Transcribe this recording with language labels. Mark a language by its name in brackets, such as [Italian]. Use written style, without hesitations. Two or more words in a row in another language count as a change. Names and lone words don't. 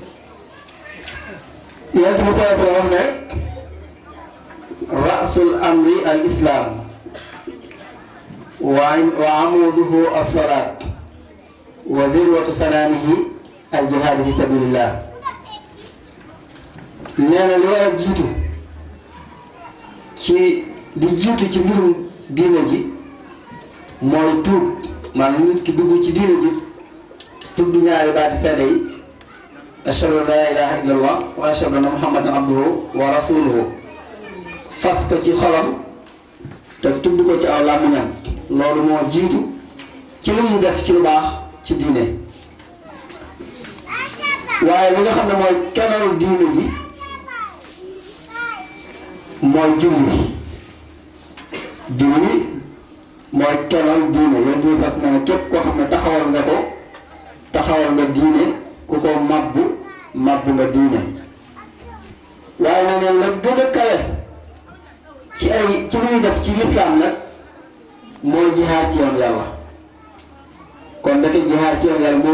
[Wolof] yonent bi [Arabic] صلى الله عليه وسلم [Wolof] wax ne [Arabic] رأس الأمر الإسلام وعموده الصلاة وذروة سنامه الجهاد في سبيل الله [Wolof] nee na li war a jiitu ci di jiitu ci mbirum diine ji mooy tuub maanaam nit ki dugg ci diine ji tudd ñaari baati seede yi [Arabic] أشهد أن لا إله إلا الله وأشهد أن محمدا عبده ورسوله [Wolof] fas ko ci xolam te tudd ko ci aw làmmiñam loolu moo jiitu ci lu mu def ci lu baax ci diine waaye li nga xam ne mooy kennalu diine ji mooy julli mooy kennal diine yonent bi sas na képp koo xam ne taxawal nga diine ku ko mabbu nga diine waaye na neen la gën a kawe ci muy def ci lislaam nag mooy jihaar ci yoon yàlla kon ndeke jihaar ci yoon yàlla